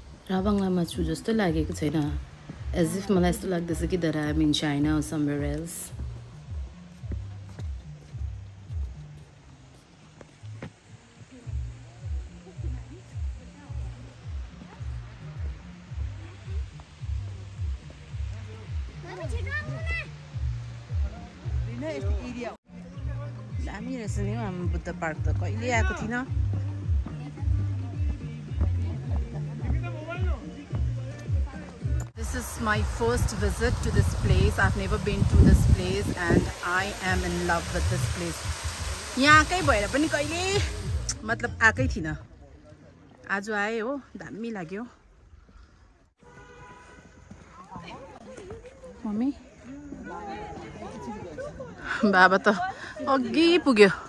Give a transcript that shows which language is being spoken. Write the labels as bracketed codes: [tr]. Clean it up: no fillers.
[ne] रावङलामा छु जस्तो लागेको छैन. [en] As if [ne] मलाई यस्तो लाग्दैछ कि [en] that I am in China or somewhere else. [ne] दामी रहेछ नि हामी बुद्ध पार्क त कहिले आएको थिइन. [en] This is my first visit to this place. I've never been to this place and I am in love with this place. [ne] यहाँ आकै भएर पनि कहिले मतलब आकै थिइन. आज आए हो, दामी लाग्यो. मम्मी बाबा त अघि पुग्यो.